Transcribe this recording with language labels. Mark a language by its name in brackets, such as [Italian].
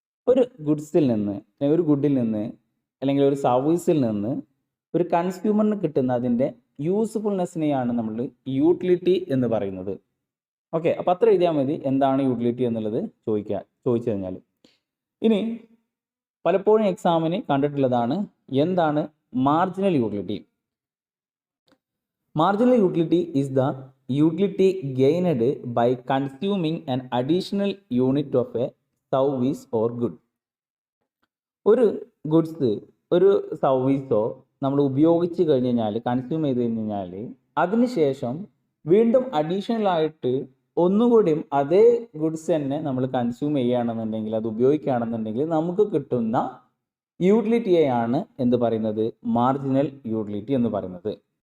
[Malayalam] ഒരു ഗുഡ്സിൽ നിന്ന്, ഒരു ഗുഡിൽ നിന്ന് അല്ലെങ്കിൽ ഒരു സർവീസിൽ നിന്ന് ഒരു കൺസ്യൂമറിന് കിട്ടുന്ന അതിൻ്റെ യൂസ്ഫുൾനെസ്സിനെയാണ് നമ്മൾ യൂട്ടിലിറ്റി എന്ന് പറയുന്നത്. ഓക്കെ, അപ്പോൾ അത്ര എഴുതിയാൽ മതി എന്താണ് യൂട്ടിലിറ്റി എന്നുള്ളത് ചോദിച്ചു കഴിഞ്ഞാൽ. ഇനി പലപ്പോഴും എക്സാമിന് കണ്ടിട്ടുള്ളതാണ് എന്താണ് marginal utility. [English] Marginal utility is the utility gained by consuming an additional unit of a service or good. [Malayalam] ഒരു ഗുഡ്സ്, ഒരു സർവീസോ നമ്മൾ ഉപയോഗിച്ച് കഴിഞ്ഞ് കഴിഞ്ഞാൽ, കൺസ്യൂം ചെയ്ത് കഴിഞ്ഞ് കഴിഞ്ഞാൽ അതിനുശേഷം വീണ്ടും അഡീഷണൽ ആയിട്ട് ഒന്നുകൂടിയും അതേ ഗുഡ്സ് തന്നെ നമ്മൾ കൺസ്യൂം ചെയ്യുകയാണെന്നുണ്ടെങ്കിൽ, അത് ഉപയോഗിക്കുകയാണെന്നുണ്ടെങ്കിൽ നമുക്ക് കിട്ടുന്ന യൂട്ടിലിറ്റിയെയാണ് എന്ത് പറയുന്നത്, മാർജിനൽ യൂട്ടിലിറ്റി എന്ന് പറയുന്നത്.